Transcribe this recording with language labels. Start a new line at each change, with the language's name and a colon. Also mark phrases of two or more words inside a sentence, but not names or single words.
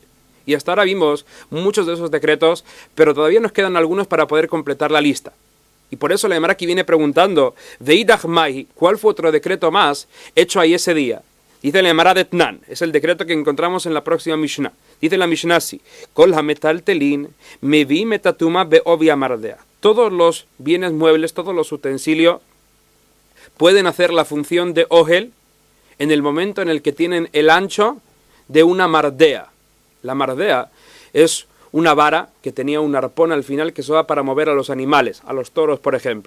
Spanish: Y hasta ahora vimos muchos de esos decretos, pero todavía nos quedan algunos para poder completar la lista. Y por eso la Gemara aquí viene preguntando,
Aramaic: ואידך מאי,
Spanish: ¿cuál fue otro decreto más hecho ahí ese día? Dice la Gemara de Tnan, es el decreto que encontramos en la próxima Mishnah. Dice la Mishnah así,
Hebrew: כל המטלטלין מביאין את הטומאה בעובי המרדע.
Spanish: Todos los bienes muebles, todos los utensilios pueden hacer la función de ohel en el momento en el que tienen el ancho de una mardea. La mardea es una vara que tenía un arpón al final que se usaba para mover a los animales, a los toros por ejemplo.